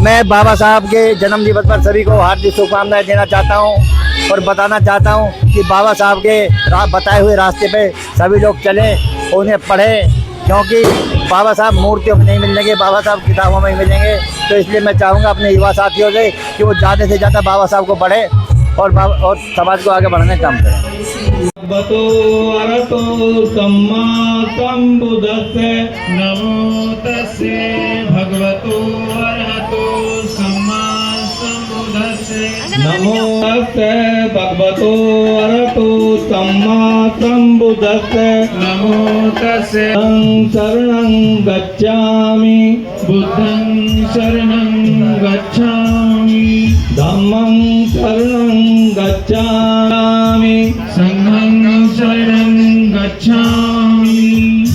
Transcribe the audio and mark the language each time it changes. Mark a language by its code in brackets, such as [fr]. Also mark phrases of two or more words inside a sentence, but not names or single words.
[hi] मैं बाबा साहब के जन्म दिवस पर सभी को हार्दिक शुभकामनाएं देना चाहता हूं और बताना चाहता हूं कि बाबा साहब के बताए हुए रास्ते पे सभी लोग चलें, उन्हें पढ़ें, क्योंकि बाबा साहब मूर्तियों में नहीं मिलेंगे, बाबा साहब किताबों में ही मिलेंगे। तो इसलिए मैं चाहूँगा अपने युवा साथियों से कि वो ज़्यादा से ज़्यादा बाबा साहब को पढ़ें और समाज को आगे बढ़ाने का काम करें। [pi] भगवतो अरहतो सम्मा सम्बुद्धस्से नमो तस्से भगवतो अरहतो सम्मा सम्बुद्धस्से नमो तस्से भगवतो अरहतो सम्मा सम्बुद्धस्से नमो तस्से शरणं गच्छामि बुद्धं शरणं गच्छामि धम्मं शरणं गच्छामि संघं शरणं गच्छामि।